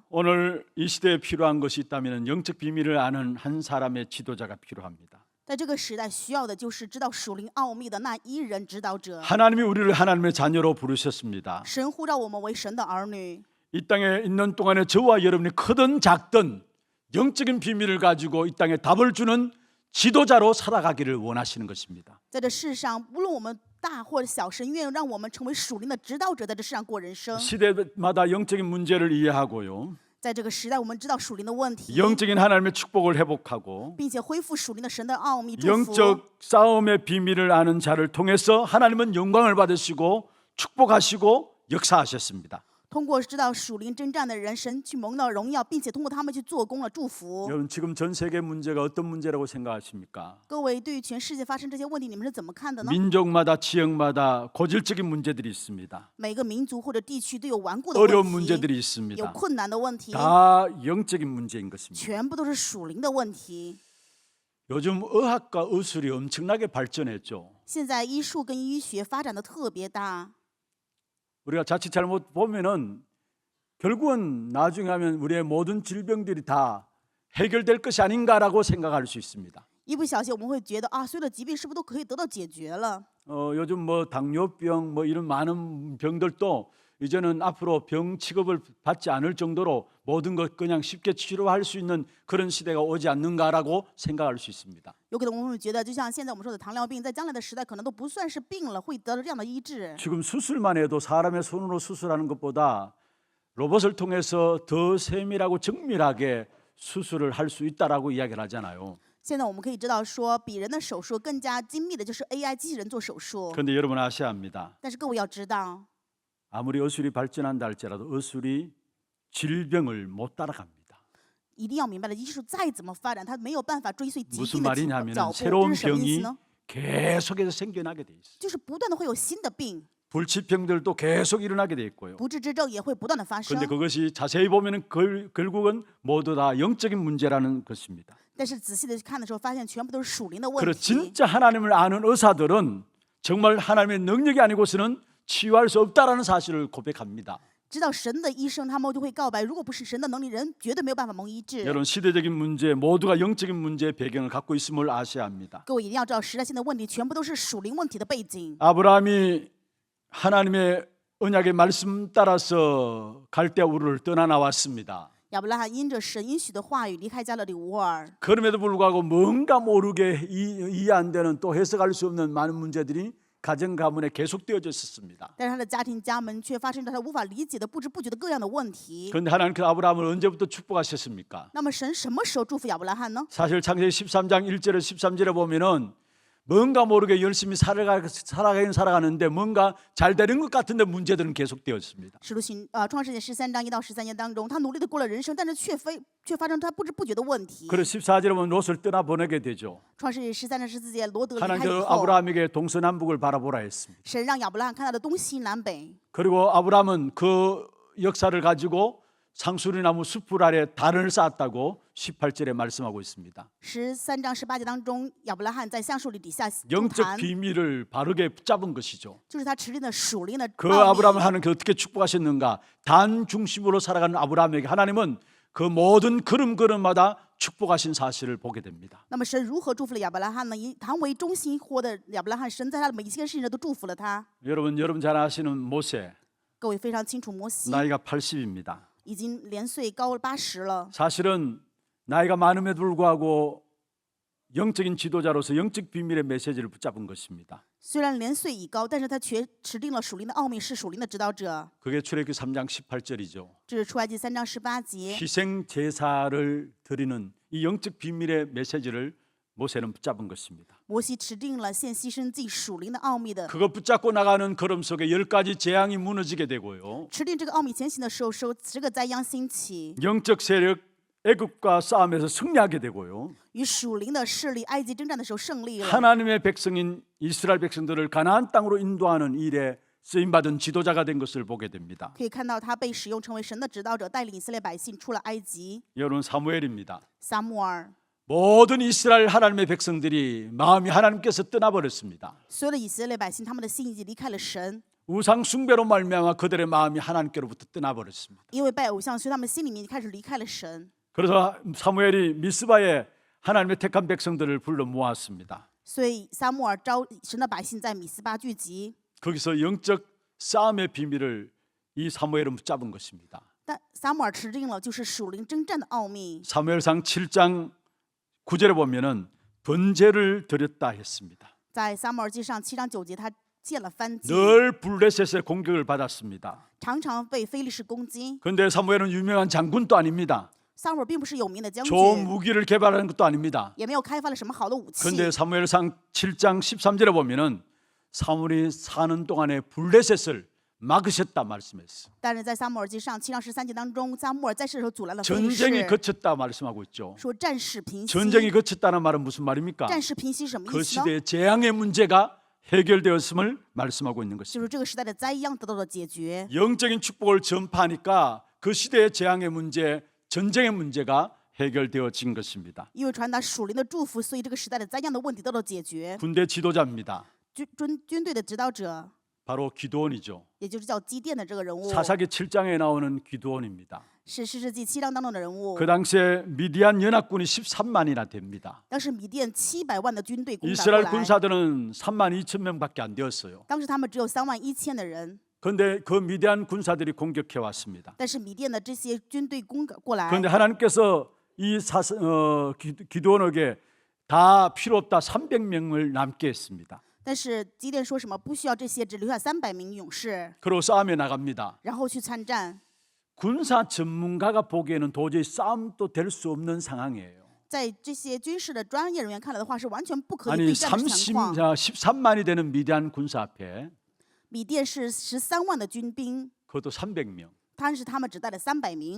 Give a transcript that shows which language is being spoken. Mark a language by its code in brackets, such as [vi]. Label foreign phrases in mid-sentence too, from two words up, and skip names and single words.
[ko] 오늘 이 시대에 필요한 것이 있다면 영적 비밀을 아는 한 사람의 지도자가 필요합니다. [zh] 在这个时代，需要的就是知道属灵奥秘的那一人指导者。 [ko] 하나님이 우리를 하나님의 자녀로 부르셨습니다. [zh] 神呼召我们为神的儿女， [ko] 이 땅에 있는 동안에 저와 여러분이 크든 작든 영적인 비밀을 가지고 이 땅에 답을 주는 지도자로 살아가기를 원하시는 것입니다. [zh] 在这世上，无论我们大或者小，神愿意让我们成为属灵的指导者，在这世上过人生。 [ko] 시대마다 영적인 문제를 이해하고요. [zh] 在这个时代，我们知道属灵的问题， [ko] 영적인 하나님의 축복을 회복하고 [zh] 并且恢复属灵的神的奥秘祝福。 [ko] 영적 싸움의 비밀을 아는 자를 통해서 하나님은 영광을 받으시고 축복하시고 역사하셨습니다. [zh] 通过知道属灵征战的人，神去蒙到荣耀，并且通过他们去做工了祝福。 [ko] 여러분 지금 전 세계 문제가 어떤 문제라고 생각하십니까? [zh] 各位，对于全世界发生这些问题，你们是怎么看的呢？ [ko] 민족마다 지역마다 고질적인 문제들이 있습니다. [zh] 每个民族或者地区都有顽固的 [ko] 어려운 [zh] 问题， [ko] 문제들이 [zh] 有 [ko] 있습니다. [zh] 困难的问题， [ko] 다 영적인 문제인 것입니다. [zh] 全部都是属灵的问题。 [ko] 요즘 의학과 의술이 엄청나게 발전했죠. [zh] 现在医术跟医学发展的特别大， [ko] 우리가 자칫 잘못 보면은 결국은 나중에 하면 우리의 모든 질병들이 다 해결될 것이 아닌가라고 생각할 수 있습니다. [zh] 一不小心我们会觉得啊，所有的疾病是不是都可以得到解决了？ [ko] 요즘 뭐 당뇨병 뭐 이런 많은 병들도 이제는 앞으로 병 취급을 받지 않을 정도로 모든 것 그냥 쉽게 치료할 수 있는 그런 시대가 오지 않는가라고 생각할 수 있습니다. [zh] 有可能我们会觉得，就像现在我们说的糖尿病，在将来的时代可能都不算是病了，会得到这样的医治。 [ko] 지금 수술만 해도 사람의 손으로 수술하는 것보다 로봇을 통해서 더 세밀하고 정밀하게 수술을 할 수 있다라고 이야기를 하잖아요. [zh] 现在我们可以知道说，比人的手术更加精密的就是 AI 机器人做手术。 [ko] 그런데 여러분 아셔야 합니다. [zh] 但是各位要知道， [ko] 아무리 의술이 발전한다 할지라도 의술이 질병을 못 따라갑니다. [zh] 一定要明白了，医术再怎么发展，它没有办法追随疾 [ko] 무슨 [zh] 病的脚 [ko] 말이냐면 [zh] 步。 [ko] 새로운 [zh] 这是什么意 [ko] 병이 [zh] 思呢？ [ko] 계속해서 생겨나게 돼 있어요. [zh] 就是不断的会有新的病， [ko] 불치병들도 계속 일어나게 돼 있고요. [zh] 不治之症也会不断的发生 [ko] 그런데 。 그것이 자세히 보면은 결국은 모두 다 영적인 문제라는 것입니다. [zh] 但是仔细的看的时候，发现全部都是属灵的问 [ko] 그래 [zh] 题。 [ko] 진짜 하나님을 아는 의사들은 정말 하나님의 능력이 아니고서는 치유할 수 없다라는 사실을 고백합니다. [zh] 知道神的医生，他们就会告白，如果不是神的能力，人绝对没有办法蒙医治。 [ko] 여러분 시대적인 문제 모두가 영적인 문제의 배경을 갖고 있음을 아셔야 합니다. [zh] 各位一定要知道，时代性的问题全部都是属灵问题的背景。 [ko] 아브라함이 하나님의 언약의 말씀 따라서 갈대아 우르를 떠나 나왔습니다. [zh] 亚伯拉罕因着神应许的话语离开加勒底乌尔， [ko] 그럼에도 불구하고 뭔가 모르게 이해 안 되는 또 해석할 수 없는 많은 문제들이 가정 가문에 계속되어져 있었습니다. [zh] 但是他的家庭家门却发生着他无法理解的不知不觉的各样的问题。 [ko] 그런데 하나님께서 아브라함을 언제부터 축복하셨습니까? [zh] 那么神什么时候祝福亚伯拉罕呢？ [ko] 사실 창세기 13장 1절에 13절에 보면은 뭔가 모르게 열심히 살아가는데 뭔가 잘 되는 것 같은데 문제들은 계속되었습니다. [zh] 使徒行创世纪13章1到13节当中，他努力的过了人生，但是却发生他不知不觉的问题。 [ko] 그래서 14절에 보면 롯을 떠나보내게 되죠. [zh] 创世纪13章14节，罗德离开以 [ko] 하나님께서 [zh] 后， [ko] 아브라함에게 동서남북을 바라보라 했습니다. [zh] 神让亚伯拉罕看到了东西南北。 [ko] 그리고 아브라함은 그 역사를 가지고 상수리나무 숲을 아래 단을 쌓았다고 18절에 말씀하고 있습니다. [zh] 13 章18节当中，亚伯拉罕在橡树林底下筑 [ko] 영적 [zh] 坛， [ko] 비밀을 바르게 붙잡은 것이죠. [zh] 就是他持定的属灵的 [ko] 그 [zh] 奥秘。 [ko] 아브라함을 하나님께 어떻게 축복하셨는가? 단 중심으로 살아가는 아브라함에게 하나님은 그 모든 걸음걸음마다 축복하신 사실을 보게 됩니다. [zh] 那么神如何祝福了亚伯拉罕呢？以他为中心活的亚伯拉罕，神在他的每一件事情上都祝福了他。 [ko] 여러분 잘 아시는 모세 [zh] 各位非常清楚，摩西 [ko] 나이가 80입니다. [zh] 已经年岁高80了。 [ko] 사실은 나이가 많음에도 불구하고 영적인 지도자로서 영적 비밀의 메시지를 붙잡은 것입니다. [zh] 虽然年岁已高，但是他却持定了属灵的奥秘，是属灵的指导者。 [ko] 그게 출애굽기 3장 18절이죠. [zh] 这是出埃及3章18节。 [ko] 희생 제사를 드리는 이 영적 비밀의 메시지를 모세는 붙잡은 것입니다. [zh] 摩西持定了献牺牲祭属灵的奥秘的。 [ko] 그거 붙잡고 나가는 걸음 속에 10가지 재앙이 무너지게 되고요. [zh] 持定这个奥秘前行的时候，受10个灾殃兴起， [ko] 영적 세력 애굽과 싸움에서 승리하게 되고요. [zh] 与属灵的势力埃及征战的时候胜利了。 [ko] 하나님의 백성인 이스라엘 백성들을 가나안 땅으로 인도하는 일에 쓰임받은 지도자가 된 것을 보게 됩니다. [zh] 可以看到他被使用成为神的指导者，带领以色列百姓出了埃及。 [ko] 여러분 사무엘입니다. [zh] 撒母耳， [ko] 모든 이스라엘 하나님의 백성들이 마음이 하나님께서 떠나버렸습니다. [zh] 所有的以色列百姓，他们的心已经离开了神， [ko] 우상 숭배로 말미암아 그들의 마음이 하나님께로부터 떠나버렸습니다. [zh] 因为拜偶像，所以他们心里面开始离开了神。 [ko] 그래서 사무엘이 미스바에 하나님의 택한 백성들을 불러 모았습니다. [zh] 所以撒母耳召神的百姓在米斯巴聚集， [ko] 거기서 영적 싸움의 비밀을 이 사무엘은 붙잡은 것입니다. [zh] 但撒母耳持定了就是属灵征战的奥秘。 [ko] 사무엘상 7장 9절에 보면은 번제를 드렸다 했습니다. [zh] 在撒母耳记上7章9节，他建了燔祭， [ko] 늘 블레셋의 공격을 받았습니다. [zh] 常常被非利士攻击。 [ko] 그런데 사무엘은 유명한 장군도 아닙니다. [zh] 撒母耳并不是有名的将 [ko] 좋은 [zh] 军， [ko] 무기를 개발하는 것도 아닙니다. [zh] 也没有开发了什么好的武器。 [ko] 그런데 사무엘상 7장 13절에 보면은 사무엘이 사는 동안에 블레셋을 막으셨다 말씀했어. [zh] 但是在撒母耳记上7章13节当中，撒母耳在世的时候阻拦了非利 [ko] 전쟁이 [zh] 士， [ko] 거쳤다 말씀하고 있죠. [zh] 说战事平息。 [ko] 전쟁이 거쳤다는 말은 무슨 말입니까? [zh] 战事平息什么 [ko] 그 [zh] 意思呢？ [ko] 시대의 재앙의 문제가 해결되었음을 말씀하고 있는 [zh] 就 [ko] 것입니다. [zh] 是这个时代的灾殃得到了解决。 [ko] 영적인 축복을 전파하니까 그 시대의 재앙의 문제, 전쟁의 문제가 해결되어진 것입니다. [zh] 因为传达属灵的祝福，所以这个时代的灾殃的问题得到解决。 [ko] 군대 지도자입니다. [zh] 军队的指导者， [ko] 바로 기드온이죠. [zh] 也就是叫基甸的这个人物， [ko] 사사기 7장에 나오는 기드온입니다. [zh] 是士师记7章当中的人物。 [ko] 그 당시에 미디안 연합군이 13만이나 됩니다. [zh] 当时米甸700万的军队攻打过 [ko] 이스라엘 [zh] 来， [ko] 군사들은 3만 2천 명밖에 안 되었어요. [zh] 当时他们只有3万1千的人， [ko] 그런데 그 미디안 군사들이 공격해 왔습니다. [zh] 但是米甸的这些军队攻过来， [ko] 그런데 하나님께서 이 기드온에게 다 필요 없다 300명을 남게 했습니다. [zh] 但是基甸说什么不需要这些，只留下300名勇士， [ko] 그리고 싸움에 나갑니다. [zh] 然后去参战。 [ko] 군사 전문가가 보기에는 도저히 싸움도 될 수 없는 상황이에요. [zh] 在这些军事的专业人员看来的话，是完全不可以 [ko] 아니 [zh] 对战的情况。 [ko] 13만이 되는 미디안 군사 앞에 [zh] 米甸是13万的军兵， [ko] 그것도 300명. [zh] 但是他们只带了300名，